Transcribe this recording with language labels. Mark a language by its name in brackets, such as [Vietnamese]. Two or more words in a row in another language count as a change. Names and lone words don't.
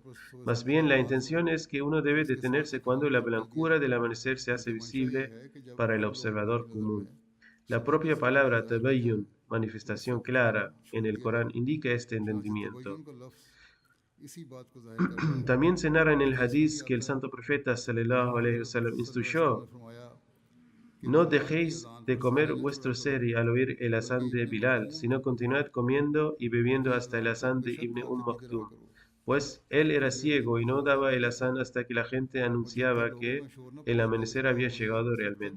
[Spanish] Más bien, la intención es que uno debe detenerse cuando la blancura del amanecer se hace visible para el observador común. La propia palabra tabayyun, manifestación clara, en el Corán indica este entendimiento. También se narra en el hadith que el santo profeta [Arabic] صلى الله عليه وسلم [Spanish] instruyó: no dejéis de comer vuestro sehri al oír el azán de Bilal, sino continuad comiendo y bebiendo hasta el azán de Ibn Maktum, pues él era ciego y no daba el azán hasta que la gente anunciaba que el amanecer había llegado realmente.